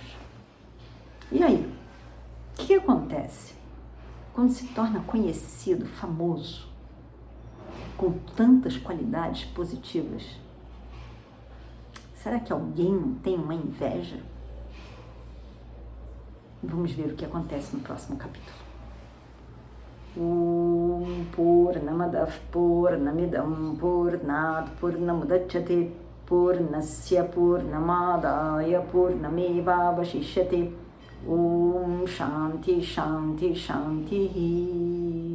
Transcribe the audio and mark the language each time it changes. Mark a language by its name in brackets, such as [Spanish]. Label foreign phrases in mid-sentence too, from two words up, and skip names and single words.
[Portuguese] E aí, o que acontece quando se torna conhecido, famoso, com tantas qualidades positivas? Será que alguém não tem uma inveja? Vamos ver o que acontece no próximo capítulo. [Sanskrit] Purnamadav Purnamidam Purnat Purnamudachyate Purnasya Purnamadaya Purnamevavashishyate. Om Shanti Shanti Shanti.